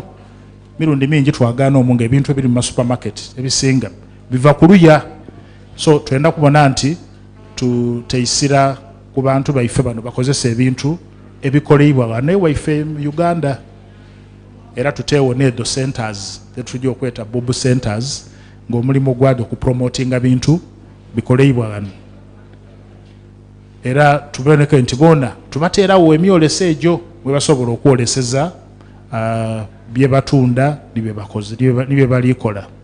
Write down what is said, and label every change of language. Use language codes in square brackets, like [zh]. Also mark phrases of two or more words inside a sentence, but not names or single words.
[xog] Mirundi mingi twagaana omunga ebintu ebiri mu supermarket ebisinga biva kuluya. So twenda kubona nti tuteisira ku bantu baife bano bakozesa ebintu ebikoleibwa wano ewaife mu Uganda. Era tuteewo nedo centers tetujja okweta bubu centers ng'omulimu gwado okupromotinga bintu bikoleibwa wano. Era tuboneke nti bona tubateerawo emyolesa egyo mwe basobola okwoleseza bye batunda nibye bakoze nibye balikola.